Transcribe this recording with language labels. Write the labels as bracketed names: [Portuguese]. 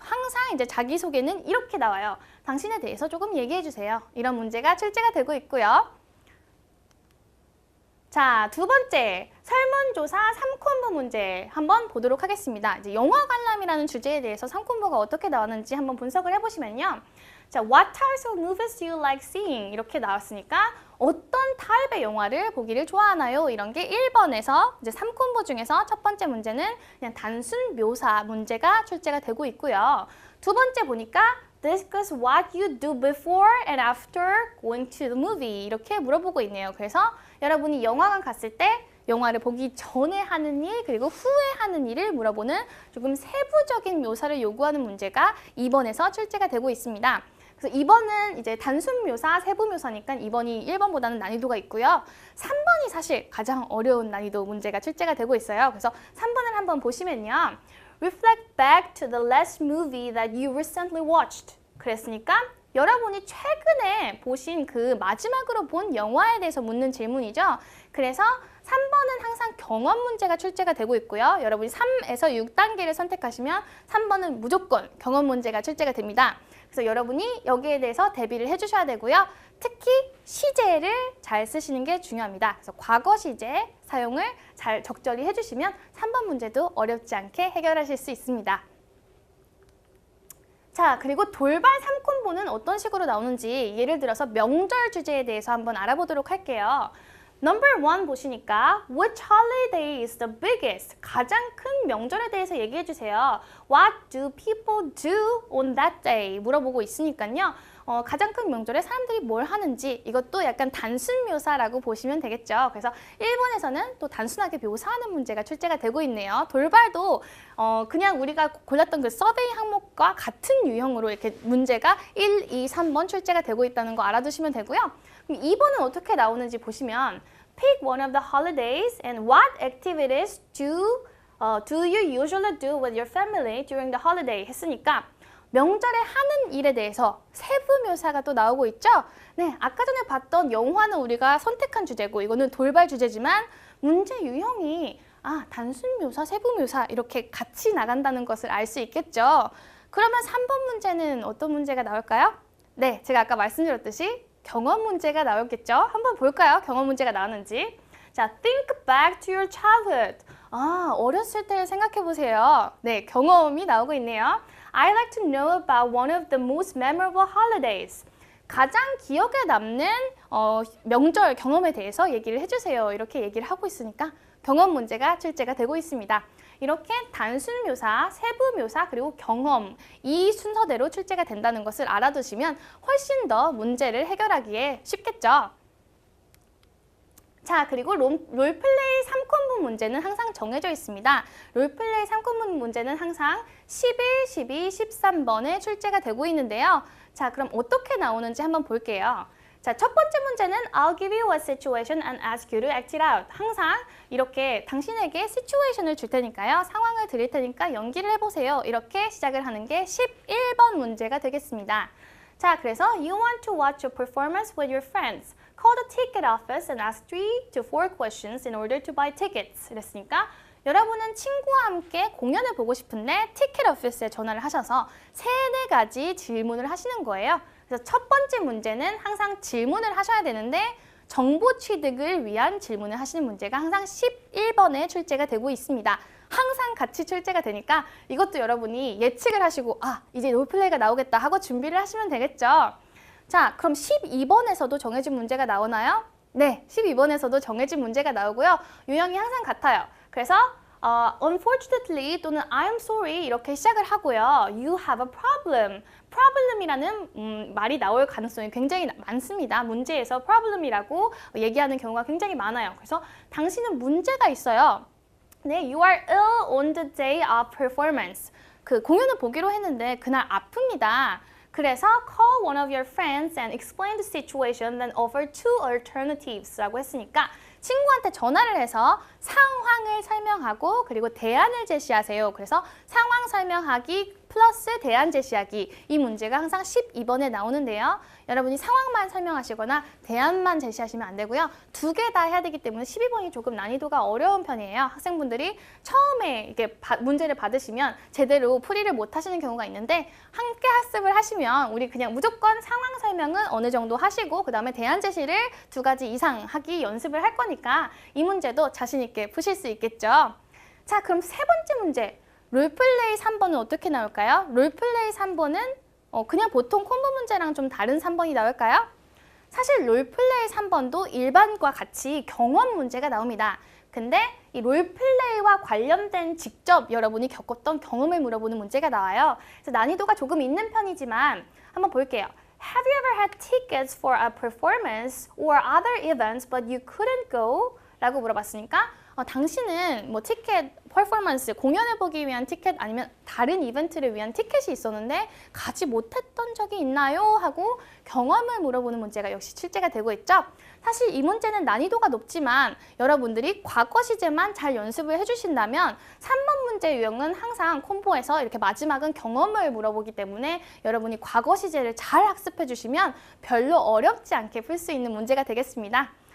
[Korean] 항상 이제 자기소개는 이렇게 나와요. 당신에 대해서 조금 얘기해 주세요. 이런 문제가 출제가 되고 있고요. 자, 두 번째, 설문조사 3콤보 문제 한번 보도록 하겠습니다. 이제 영화 관람이라는 주제에 대해서 3콤보가 어떻게 나왔는지 한번 분석을 해보시면요. 자, [English] What types of movies do you like seeing? [Korean] 이렇게 나왔으니까 어떤 타입의 영화를 보기를 좋아하나요? 이런 게 1번에서 이제 3콤보 중에서 첫 번째 문제는 그냥 단순 묘사 문제가 출제가 되고 있고요. 두 번째 보니까 [English] Discuss what you do before and after going to the movie [Korean] 이렇게 물어보고 있네요. 그래서 여러분이 영화관 갔을 때 영화를 보기 전에 하는 일 그리고 후에 하는 일을 물어보는 조금 세부적인 묘사를 요구하는 문제가 2번에서 출제가 되고 있습니다. 그래서 2번은 이제 단순 묘사, 세부 묘사니까 2번이 1번보다는 난이도가 있고요. 3번이 사실 가장 어려운 난이도 문제가 출제가 되고 있어요. 그래서 3번을 한번 보시면요. [English] Reflect back to the last movie that you recently watched. [Korean] 그랬으니까 여러분이 최근에 보신 그 마지막으로 본 영화에 대해서 묻는 질문이죠. 그래서 3번은 항상 경험 문제가 출제가 되고 있고요. 여러분이 3에서 6단계를 선택하시면 3번은 무조건 경험 문제가 출제가 됩니다. 그래서 여러분이 여기에 대해서 대비를 해주셔야 되고요. 특히 시제를 잘 쓰시는 게 중요합니다. 그래서 과거 시제 사용을 잘 적절히 해주시면 3번 문제도 어렵지 않게 해결하실 수 있습니다. 자, 그리고 돌발 3콤보는 어떤 식으로 나오는지 예를 들어서 명절 주제에 대해서 한번 알아보도록 할게요. [English] Number 1 [Korean] 보시니까 [English] Which holiday is the biggest? [Korean] 가장 큰 명절에 대해서 얘기해 주세요. [English] What do people do on that day? [Korean] 물어보고 있으니까요. 가장 큰 명절에 사람들이 뭘 하는지 이것도 약간 단순 묘사라고 보시면 되겠죠. 그래서 1번에서는 또 단순하게 묘사하는 문제가 출제가 되고 있네요. 돌발도 그냥 우리가 골랐던 그 서베이 항목과 같은 유형으로 이렇게 문제가 1, 2, 3번 출제가 되고 있다는 거 알아두시면 되고요. 그럼 2번은 어떻게 나오는지 보시면 [English] Pick one of the holidays and what activities do you usually do with your family during the holiday [Korean] 했으니까 명절에 하는 일에 대해서 세부 묘사가 또 나오고 있죠? 네, 아까 전에 봤던 영화는 우리가 선택한 주제고 이거는 돌발 주제지만 문제 유형이 단순 묘사, 세부 묘사 이렇게 같이 나간다는 것을 알 수 있겠죠? 그러면 3번 문제는 어떤 문제가 나올까요? 네, 제가 아까 말씀드렸듯이 경험 문제가 나오겠죠? 한번 볼까요? 경험 문제가 나오는지. 자, [English] think back to your childhood. [Korean] 어렸을 때를 생각해 보세요. 네, 경험이 나오고 있네요. [English] I'd like to know about one of the most memorable holidays. [Korean] 가장 기억에 남는 명절 경험에 대해서 얘기를 해주세요. 이렇게 얘기를 하고 있으니까 경험 문제가 출제가 되고 있습니다. 이렇게 단순 묘사, 세부 묘사, 그리고 경험 이 순서대로 출제가 된다는 것을 알아두시면 훨씬 더 문제를 해결하기에 쉽겠죠. 자, 그리고 롤플레이 3콤보 문제는 항상 정해져 있습니다. 롤플레이 3콤보 문제는 항상 11, 12, 13번에 출제가 되고 있는데요. 자, 그럼 어떻게 나오는지 한번 볼게요. 자, 첫 번째 문제는 [English] I'll give you a situation and ask you to act it out. [Korean] 항상 이렇게 당신에게 situation을 줄 테니까요. 상황을 드릴 테니까 연기를 해보세요. 이렇게 시작을 하는 게 11번 문제가 되겠습니다. 자, 그래서 [English] You want to watch a performance with your friends. Call the ticket office and ask 3 to 4 questions in order to buy tickets. [Korean] 이랬으니까 여러분은 친구와 함께 공연을 보고 싶은데 티켓 오피스에 전화를 하셔서 3-4가지 질문을 하시는 거예요. 그래서 첫 번째 문제는 항상 질문을 하셔야 되는데 정보 취득을 위한 질문을 하시는 문제가 항상 11번에 출제가 되고 있습니다. 항상 같이 출제가 되니까 이것도 여러분이 예측을 하시고 이제 롤플레이가 나오겠다 하고 준비를 하시면 되겠죠. 자, 그럼 12번에서도 정해진 문제가 나오나요? 네, 12번에서도 정해진 문제가 나오고요. 유형이 항상 같아요. 그래서 [English] unfortunately [Korean] 또는 [English] I'm sorry [Korean] 이렇게 시작을 하고요. [English] You have a problem. [Korean] problem이라는 말이 나올 가능성이 굉장히 많습니다. 문제에서 problem이라고 얘기하는 경우가 굉장히 많아요. 그래서 당신은 문제가 있어요. 네, [English] you are ill on the day of performance. [Korean] 그 공연을 보기로 했는데 그날 아픕니다. 그래서 [English] call one of your friends and explain the situation, then offer two alternatives [Korean] 라고 했으니까 친구한테 전화를 해서 상황을 설명하고 그리고 대안을 제시하세요. 그래서 상황 설명하기 플러스 대안 제시하기 이 문제가 항상 12번에 나오는데요. 여러분이 상황만 설명하시거나 대안만 제시하시면 안 되고요. 두 개 다 해야 되기 때문에 12번이 조금 난이도가 어려운 편이에요. 학생분들이 처음에 이렇게 문제를 받으시면 제대로 풀이를 못 하시는 경우가 있는데 함께 학습을 하시면 우리 그냥 무조건 상황 설명은 어느 정도 하시고 그 다음에 대안 제시를 2가지 이상 하기 연습을 할 거니까 이 문제도 자신 있게 푸실 수 있겠죠. 자, 그럼 세 번째 문제. 롤플레이 3번은 어떻게 나올까요? 롤플레이 3번은 그냥 보통 콤보 문제랑 좀 다른 3번이 나올까요? 사실 롤플레이 3번도 일반과 같이 경험 문제가 나옵니다. 근데 이 롤플레이와 관련된 직접 여러분이 겪었던 경험을 물어보는 문제가 나와요. 그래서 난이도가 조금 있는 편이지만 한번 볼게요. [English] Have you ever had tickets for a performance or other events but you couldn't go? [Korean] 라고 물어봤으니까 당신은 뭐 티켓, 퍼포먼스, 공연을 보기 위한 티켓 아니면 다른 이벤트를 위한 티켓이 있었는데 가지 못했던 적이 있나요? 하고 경험을 물어보는 문제가 역시 출제가 되고 있죠. 사실 이 문제는 난이도가 높지만 여러분들이 과거 시제만 잘 연습을 해주신다면 3번 문제 유형은 항상 콤보에서 이렇게 마지막은 경험을 물어보기 때문에 여러분이 과거 시제를 잘 학습해 주시면 별로 어렵지 않게 풀 수 있는 문제가 되겠습니다.